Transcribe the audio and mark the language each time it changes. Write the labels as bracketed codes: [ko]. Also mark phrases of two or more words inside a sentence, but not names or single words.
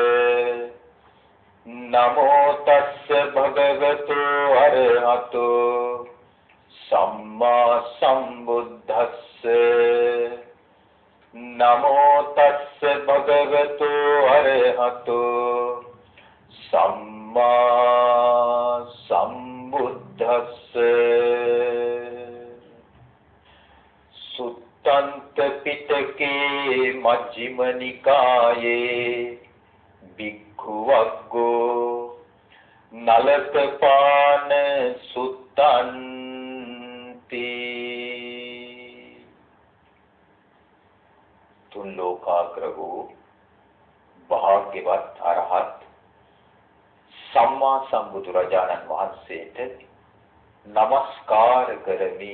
[pi] නමෝ තස්ස භගවතු අරහතෝ සම්මා සම්බුද්දස්ස නමෝ තස්ස භගවතු අරහතෝ සම්මා සම්බුද්දස්ස. සුත්තන්ත පිටකේ මජ්ක්‍ධිම නිකායේ භික්ඛු වග්ගෝ නලකපාන සුත්තන්ති. [si] තුන් ලෝකාග්‍ර වූ භාග්‍යවත් අරහත් සම්මා සම්බුදුරජාණන් වහන්සේට නමස්කාර කරමි.